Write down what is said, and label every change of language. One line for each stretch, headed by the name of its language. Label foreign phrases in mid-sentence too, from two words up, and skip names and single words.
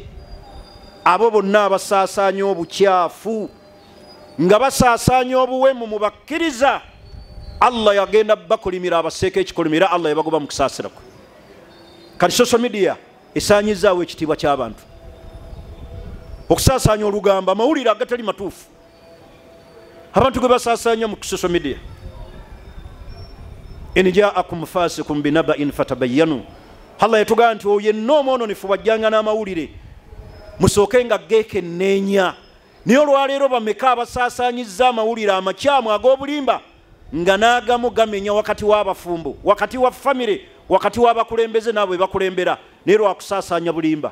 Ganda: Abo bonna abasaasaanya obukyafu nga basaasaanya obuwemu mu bakkiriza, Allah yagenda bakolimira abaseeka ekikolimira, Allah yabagoba mu kusaasira kwe. Kati
English: social media
Ganda: esaanyizaawo ekitiibwa ky'abantu. Okusaasaanya olugamba, amawulire agatali matuufu, abantu gwe basaasaanya mu
English: social media.
Arabic: إن جاءكم فاسق بنبأ فتبينوا.
Ganda: Allah yatugamba nti oyo yenna omwononefu bw'ajjanga n'amawulire musooke nga geekenneenya. Naye olwaleero bameka abasaasaanyizza amawulire amakyamu ag'obulimba nga n'agamu gamenya wakati w'abafumbo, wakati wa famire, wakati w'abakulembeze n'abo bakulembera, naye lwakusaasaanya bulimba.